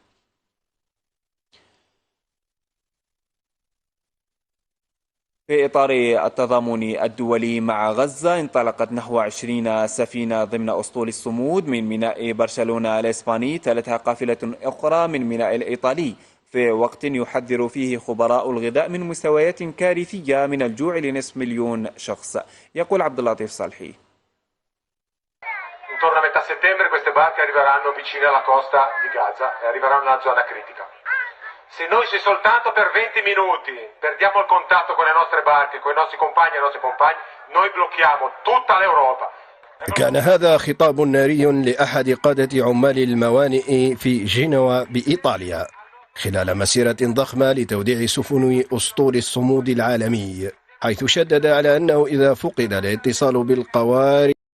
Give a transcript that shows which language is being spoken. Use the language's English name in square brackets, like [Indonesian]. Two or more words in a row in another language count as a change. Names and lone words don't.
[Arabic] في إطار التضامن الدولي مع غزة، انطلقت نحو 20 سفينة ضمن أسطول الصمود من ميناء برشلونة الإسباني، تلتها قافلة أخرى من ميناء الإيطالي، في وقت يحذر فيه خبراء الغذاء من مستويات كارثية من الجوع لنصف مليون شخص. يقول عبد اللطيف صالحي: [Italian] Intorno a metà settembre queste barche arriveranno vicine alla costa di Gaza e arriveranno nella zona critica. Se noi soltanto per 20 minuti perdiamo il contatto con le nostre barche, con i nostri compagni e i nostri compagni, noi blocchiamo tutta l'Europa. [Arabic] كان هذا خطاب ناري لأحد قادة عمال الموانئ في جنوة بإيطاليا خلال مسيرة ضخمة لتوديع سفن أسطول الصمود العالمي، حيث شدد على أنه إذا فقد الاتصال بالقوارب